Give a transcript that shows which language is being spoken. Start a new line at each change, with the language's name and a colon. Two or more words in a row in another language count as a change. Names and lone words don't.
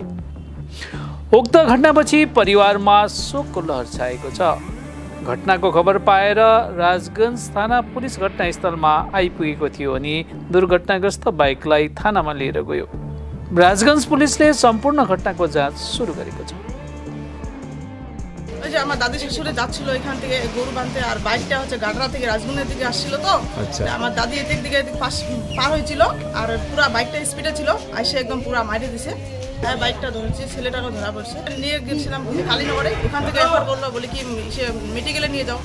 Nepali: उक्त घटनापछि परिवारमा शोकको लहर छाएको छ। घटनाको खबर पाएर राजगञ्ज थाना पुलिस घटनास्थलमा आइपुगेको थियो अनि दुर्घटनाग्रस्त बाइकलाई थानामा लिएर गयो। राजगञ्ज पुलिसले सम्पूर्ण घटनाको जाँच सुरु गरेको छ।
Bangla: আমার দাদি শ্বশুরে যাচ্ছিল এখান থেকে গরু বাঁধতে, আর বাইকটা হচ্ছে গাডরা থেকে রাজগুনের দিকে আসছিল। তো আমার দাদি এদিক দিকে পার হয়েছিল, আর পুরো বাইকটা স্পিডে ছিল, আইসে একদম পুরো মাইরে দিছে। বাইকটা ধরেছি, ছেলেটারও ধরা পড়ছে। নিয়ে গেছিলাম কালীনগরে, ওখান থেকে এফআর বললো, বলে কি সে মেডিকেলে নিয়ে যাও।